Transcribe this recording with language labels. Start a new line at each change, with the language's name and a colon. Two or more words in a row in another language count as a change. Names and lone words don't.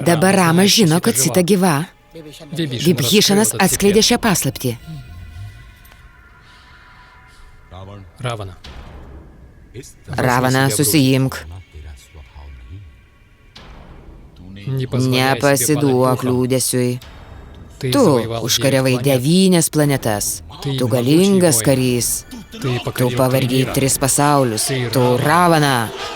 Lithuanian: dabar
Russian: Рама
Lithuanian: Rama
Russian: знает,
Lithuanian: žino,
Russian: что
Lithuanian: kad
Russian: Сита
Lithuanian: Sita gyva.
Russian: Вибишин
Lithuanian: Vibhišanas
Russian: раскрыл этот
Lithuanian: atskleidė
Russian: секрет.
Lithuanian: šią paslaptį.
Russian: Равана.
Lithuanian: Ravana, susijimk.
Russian: Не позволяй себе
Lithuanian: Nepasiduok
Russian: падать духом.
Lithuanian: liūdėsiui.
Russian: Ты
Lithuanian: Tu
Russian: завоевал
Lithuanian: užkariavai
Russian: 9 планет.
Lithuanian: 9 planetas. Tai Tu
Russian: могучий
Lithuanian: galingas
Russian: воин.
Lithuanian: karys.
Russian: Ты
Lithuanian: Tu
Russian: покорил
Lithuanian: pavargiai
Russian: мир.
Lithuanian: 3 pasaulius. Tai Tu Ravana.